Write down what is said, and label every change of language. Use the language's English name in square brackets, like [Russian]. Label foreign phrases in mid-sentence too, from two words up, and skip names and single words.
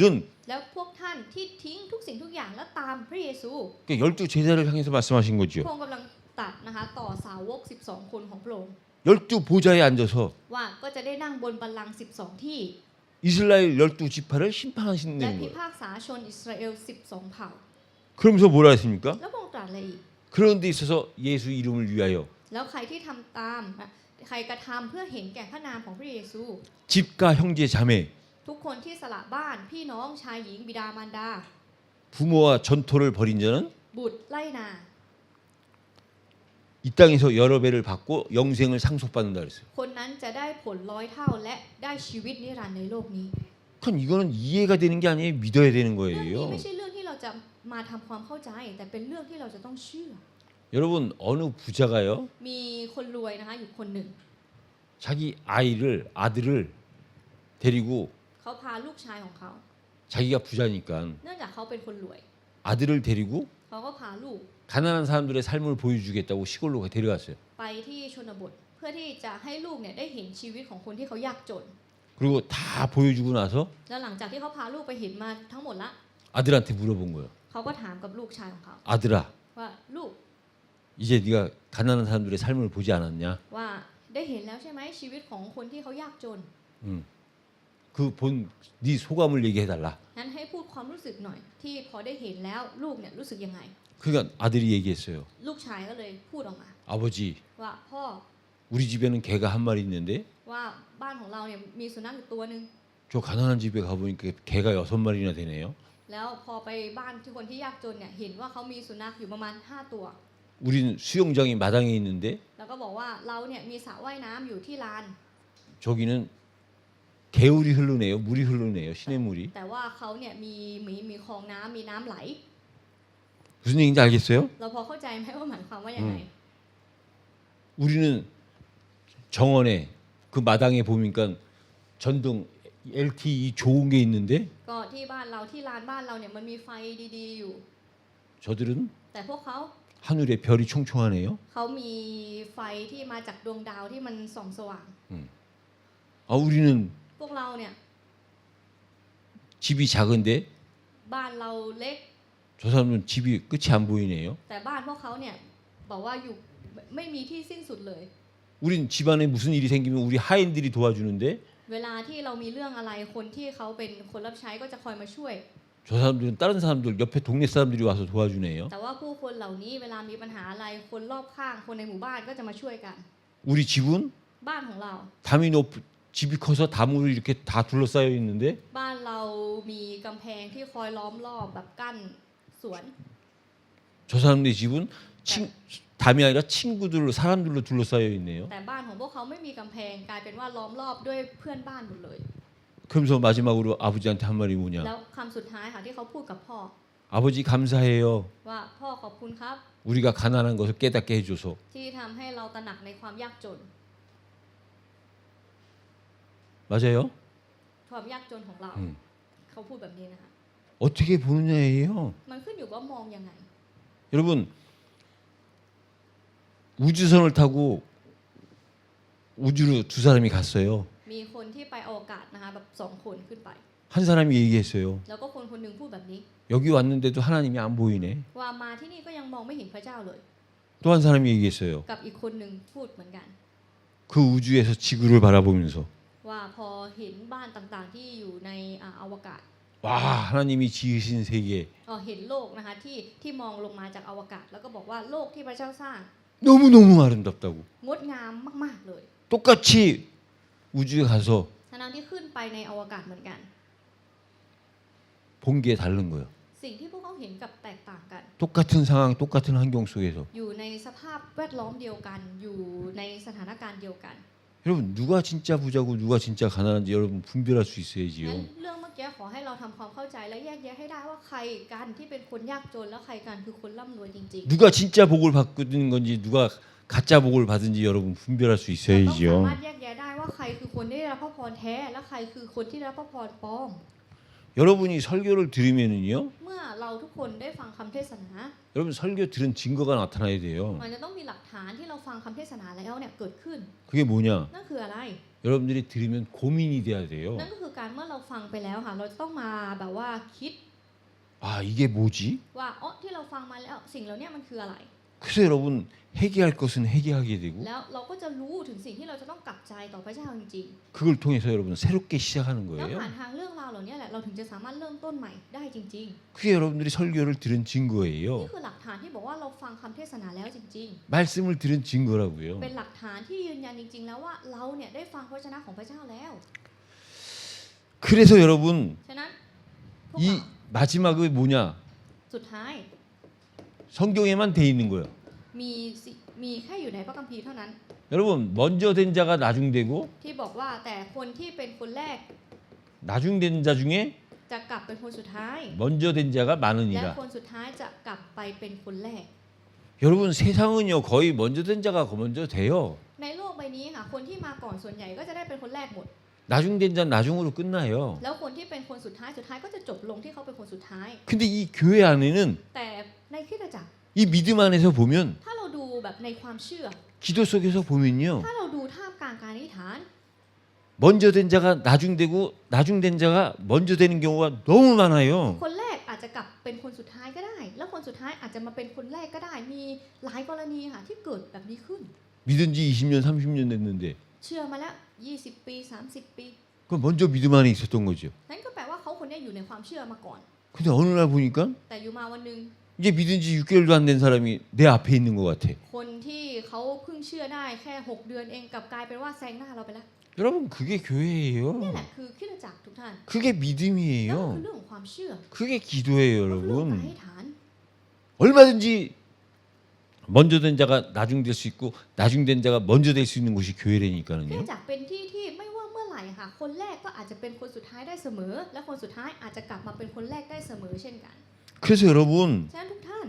[Thai] แล้วพวกท่านที่ทิ้งทุกสิ่งทุกอย่างแล้วตามพระเยซู [Korean] 열두 제자를 향해서 말씀하신 [Thai] พ [Korean] 거죠. [Thai] ระองค์กำลังตรัดนะคะต่อสาวก12คนของพระองค์ [Korean] 열두 보좌에 앉아서 [Thai] ว่าก็จะได้นั่งบนบัลลังก์12ที่ [Korean] 이스라엘 열두 지파를 [Thai] และ [Korean] 심판하시는 [Thai] พิ [Korean] 거예요. [Thai] พากษาชนอิสราเอล12เผ่า [Korean] 그러면서 뭐라 했습니까? [Thai] แล้วพระองค์ตรัสอะไรอีก [Korean] 그런 데 있어서 예수 이름을 위하여 [Thai] แล้วใครที่ทำตามใครกระทำเพื่อเห็นแก่พระนามของพระเยซู [Korean] 집가 형제 자매 [Thai] ทุกคนที่สละบ้านพี่น้องชายหญิงบิดามารดา [Korean] 부모와 전토를 벌인 자는 [Thai] บุตรไล่นา [Korean] 이 땅에서 여러 배를 받고 영생을 상속받는다 그랬어요. [Thai] คนนั้นจะได้ผล100 เท่าและได้ชีวิตนิรันดร์ในโลกนี้ [Korean] 그건 이거는 이해가 되는 게 아니에요. 믿어야 되는 [Thai] เรื่องนี้ [Korean] 거예요. [Thai] ไม่ใช่เรื่องที่เราจะมาทำความเข้าใจ แต่เป็นเรื่องที่เราจะต้องเชื่อ [Korean] 여러분 어느 부자가요? [Thai] มีคนรวยนะคะอยู่คนหนึ่ง [Korean] 자기 아들을 데리고 [Thai] เขาพาลูกชายของเขา [Korean] 자기가 부자니까 [Thai] เนื่องจากเขาเป็นคนรวย [Korean] 아들을 데리고 [Thai] เขาก็พาลูก [Korean] 가난한 사람들의 삶을 보여주겠다고 시골로 데려갔어요. [Thai] ไปที่ชนบทเพื่อที่จะให้ลูกเนี่ยได้เห็นชีวิตของคนที่เขายากจน [Korean] 그리고 다 보여주고 나서 [Thai] แล้วหลังจากที่เขาพาลูกไปเห็นมาทั้งหมดละ [Korean] 아들한테 물어본 거예요. [Thai] เขาก็ถามกับลูกชายของเขา [Korean] 아들아, [Thai] ว่าลูก [Korean] 이제 네가 가난한 사람들의 삶을 보지 않았냐? [Thai] ว่าได้เห็นแล้วใช่ไหมชีวิตของคนที่เขายากจน [Korean] 그 본 네 소감을 얘기해달라. [Thai] งั้นให้พูดความรู้สึกหน่อย ที่พอได้เห็นแล้วลูกเนี่ยรู้สึกยังไง [Korean] 그러니까 아들이 얘기했어요. [Thai] ลูกชายก็เลยพูดออกมา [Korean] 아버지, [Thai] ว่าพ่อ [Korean] 우리 집에는 개가 한 마리 있는데 [Thai] ว่าบ้านของเราเนี่ยมีสุนัขอยู่ตัวหนึ่ง [Korean] 저 가난한 집에 가보니까 개가 6마리나 되네요. [Thai] แล้วพอไปบ้านที่คนที่ยากจนเนี่ยเห็นว่าเขามีสุนัขอยู่ประมาณ5ตัว [Korean] 우리는 수영장이 마당에 있는데 [Thai] แล้วก็บอกว่าเราเนี่ยมีสระว่ายน้ำอยู่ที่ลาน [Korean] 저기는 개울이 흐르네요. 물이 흐르네요. 시냇물이. [Thai] แต่ว่าเขาเนี่ยมีคลองน้ำมีน้ำไหล [Korean] 무슨 얘기인지 알겠어요? [Thai] เราพอเข้าใจไหมว่าหมายความว่ายังไง [Korean] 우리는 정원에 그 마당에 보니까 전등 LTE 좋은 게 있는데 [Thai] ก็ที่บ้านเราที่ลานบ้านเราเนี่ยมันมีไฟดีๆอยู่ [Korean] 저들은 [Thai] แต่พวกเขา [Korean] 하늘에 별이 총총하네요. [Thai] เขามีไฟที่มาจากดวงดาวที่มันส่องสว่าง [Korean] 아 우리는 [Thai] พวกเราเนี่ย [Korean] 집이 작은데 [Thai] บ้านเราเล็ก [Korean] 저 사람은 집이 끝이 안 보이네요. [Thai] แต่บ้านพวกเขาเนี่ยบอกว่าอยู่ไม่มีที่สิ้นสุดเลย [Korean] 우린 집안에 무슨 일이 생기면 우리 하인들이 도와주는데 [Thai] เวลาที่เรามีเรื่องอะไรคนที่เขาเป็นคนรับใช้ก็จะคอยมาช่วย [Korean] 저 사람들은 다른 사람들 옆에 동네 사람들이 와서 도와주네요. [Thai] แต่ว่าผู้คนเหล่านี้เวลามีปัญหาอะไรคนรอบข้างคนในหมู่บ้านก็จะมาช่วยกัน [Korean] 우리 집은 [Thai] บ้านของเรา [Korean] 담이 높 집이 커서 담으로 이렇게 다 둘러싸여 있는데 [Thai] บ้านเรามีกำแพงที่คอยล้อมรอบแบบกั้นสวน [Korean] 저 사람네 집은 담이 아니라 친구들로 사람들로 둘러싸여 있네요. [Thai] แต่บ้านของพวกเขาไม่มีกำแพงกลายเป็นว่าล้อมรอบด้วยเพื่อนบ้านหมดเลย [Korean] 그러면서 마지막으로 아버지한테 한 말이 [Thai] แล้ [Korean] 뭐냐? [Thai] วคำสุดท้ายค่ะที่เขาพูดกับพ่อ [Korean] 아버지 감사해요. [Thai] ว่าพ่อขอบคุณครับ [Korean] 우리가 가난한 것을 깨닫게 해줘서. [Thai] ที่ทำให้เราตระหนักในความยากจน [Korean] 맞아요? [Thai] ความยากจนของเราเขาพูดแบบนี้นะคะ [Korean] 어떻게 보느냐예요. [Thai] มันขึ้นอยู่ว่ามองยังไง [Korean] 여러분 우주선을 타고 우주로 두 사람이 갔어요. [Thai] มีคนที่ไปอวกาศนะคะแบบ2คนขึ้นไป [Korean] 한 사람이 얘기했어요. [Thai] แล้วก็คนคนหนึ่งพูดแบบนี้ [Korean] 여기 왔는데도 하나님이 안 보이네. [Thai] ว่ามาที่นี่ก็ยังมองไม่เห็นพระเจ้าเลย [Korean] 또 한 사람이 얘기했어요. [Thai] กับอีกคนหนึ่งพูดเหมือนกัน [Korean] 그 우주에서 지구를 바라보면서 [Thai] ว่าพอเห็นบ้านต่างๆที่อยู่ในอวกาศ [Korean] 와 하나님이 지으신 세계 [Thai] เห็นโลกนะคะที่มองลงมาจากอวกาศ แล้วก็บอกว่าโลกที่พระเจ้าสร้าง [Korean] 너무너무 아름답다고. [Thai] งดงามมากๆเลย [Korean] 똑같이 우주에 가서 [Thai] ทั้งที่ขึ้นไปในอวกาศเหมือนกัน [Korean] 본 게 다른 거예요. [Thai] สิ่งที่พวกเขาเห็นกับแตกต่างกัน [Korean] 똑같은 상황, 똑같은 환경 속에서 [Thai] อยู่ในสภาพแวดล้อมเดียวกัน อยู่ในสถานการณ์เดียวกัน [Korean] 여러분 누가 진짜 부자고 누가 진짜 가난한지 여러분 분별할 수 [Thai] งั้น [Korean] 있어야지요. [Thai] เรื่องเมื่อกี้ขอให้เราทำความเข้าใจและแยกแยะให้ได้ว่าใครกันที่เป็นคนยากจนแล้วใครกันคือคนร่ำรวยจริง [Korean] 누가 진짜 복을 받는 건지 누가 가짜 복을 받은지 여러분 분별할 수 [Thai] ๆเราต้องสา [Korean] 있어야지요. [Thai] มารถแยกแยะได้ว่าใครคือคนที่ได้รับพระพรแท้และใครคือคนที่ได้รับพระพรปลอม [Korean] 여러분이 설교를 들으면은요. [Thai] เมื่อเราทุกคนได้ฟังคำเทศนา [Korean] 여러분 설교 들은 증거가 나타나야 돼요. [Thai] มันจะต้องมีหลักฐานที่เราฟังคำเทศนาแล้วเนี่ยเกิดขึ้น [Korean] 그게 뭐냐? [Thai] นั่นคืออะไร [Korean] 여러분들이 들으면 고민이 돼야 돼요. [Thai] นั่นก็คือการเมื่อเราฟังไปแล้วค่ะเราจะต้องมาแบบว่าคิด [Korean] 아 이게 뭐지? [Thai] ว่าที่เราฟังมาแล้วสิ่งเหล่านี้มันคืออะไร [Korean] 그래서 여러분 회개할 것은 회개하게 되고 [Thai] แล้วเราก็จะรู้ถึงสิ่งที่เราจะต้องกลับใจต่อพระเจ้าจริง [Korean] 그걸 통해서 여러분 새롭게 시작하는 [Thai] ๆแล้ว [Korean] 거예요. [Thai] ผ่านทางเรื่องราวเหล่านี้แหละเราถึงจะสามารถเริ่มต้นใหม่ได้จริง [Korean] 그게 여러분들이 설교를 들은 [Thai] ๆ [Korean] 증거예요. [Thai] นี่คือหลักฐานที่บอกว่าเราฟังคำเทศนาแล้วจริง [Korean] 말씀을 들은 증거라고요. [Thai] ๆ เป็นหลักฐานที่ยืนยันจริง ๆ แล้วว่าเราเนี่ยได้ฟังพระวจนะของพระเจ้าแล้ว [Korean] 그래서 여러분 [Thai] ฉะนั้นพวก [Korean] 이 [Thai] เรา [Korean] 마지막이 뭐냐? [Thai] สุดท้าย [Korean] 성경에만 돼 있는 거예요. [Thai] มีแค่อยู่ในพระคัมภีร์เท่านั้น [Korean] 여러분 먼저 된 자가 나중되고 [Thai] ที่บอกว่าแต่คนที่เป็นคนแรก [Korean] 나중된 자 중에 [Thai] จะกลับเป็นคนสุดท้าย [Korean] 먼저 된 자가 [Thai] และ [Korean] 많으니라. [Thai] คนสุดท้ายจะกลับไปเป็นคนแรก [Korean] 여러분 세상은요 거의 먼저 된 자가 먼저 돼요. [Thai] ในโลกใบนี้ค่ะคนที่มาก่อนส่วนใหญ่ก็จะได้เป็นคนแรกหมด [Korean] 나중된 자는 나중으로 끝나요. [Thai] แล้วคนที่เป็นคนสุดท้ายก็จะจบลงที่เขาเป็นคนสุดท้าย [Korean] 근데 이 교회 안에는 [Thai] แต่ในคริสตจักร [Korean] 이 믿음 안에서 보면 [Thai] ถ้าเราดูแบบในความเชื่อ [Korean] 기도 속에서 보면요 [Thai] ถ้าเราดูท่ามกลางการอธิษฐาน [Korean] 먼저 된 자가 나중되고 나중된 자가 먼저 되는 경우가 너무 많아요. [Thai] คนแรกอาจจะกลับเป็นคนสุดท้ายก็ได้ แล้วคนสุดท้ายอาจจะมาเป็นคนแรกก็ได้ มีหลายกรณีค่ะที่เกิดแบบนี้ขึ้น [Korean] 믿은 지 20년 30년 됐는데 [Thai] เชื่อมาแล้ว20 ปี 30 ปี [Korean] 그 먼저 믿음 안에 있었던 거죠. [Thai] นั่นก็แปลว่าเขาคนนี้อยู่ในความเชื่อมาก่อน [Korean] 근데 어느 날 보니까 [Thai] แต่อยู่มาวันหนึง [Korean] 이제 믿은 지 6개월도 안 된 사람이 내 앞에 있는 것 같아. [Thai] คนที่เขาเพิ่งเชื่อได้แค่6 เดือนเองกลับกลายเป็นว่าแซงหน้าเราไปแล้ว [Korean] 여러분 그게 [Thai] นี่ [Korean] 교회예요. [Thai] แหละคือคริสตจักรทุกท่าน [Korean] 그게 [Thai] นั่นคือ [Korean] 믿음이에요. [Thai] เรื่องของความเชื่อ [Korean] 그게 기도예요, [Thai] เรื่องการ [Korean] 여러분. [Thai] ให้ฐาน [Korean] 얼마든지 먼저 된 자가 나중 될 수 있고 나중 된 자가 먼저 될 수 있는 곳이 [Thai] คริสต [Korean] 교회라니까요. [Thai] จักรเป็นที่ที่ไม่ว่าเมื่อไหร่ค่ะคนแรกก็อาจจะเป็นคนสุดท้ายได้เสมอ และคนสุดท้ายอาจจะกลับมาเป็นคนแรกได้เสมอเช่นกัน [Korean] 그래서 여러분 [Thai] ฉะนั้นทุกท่าน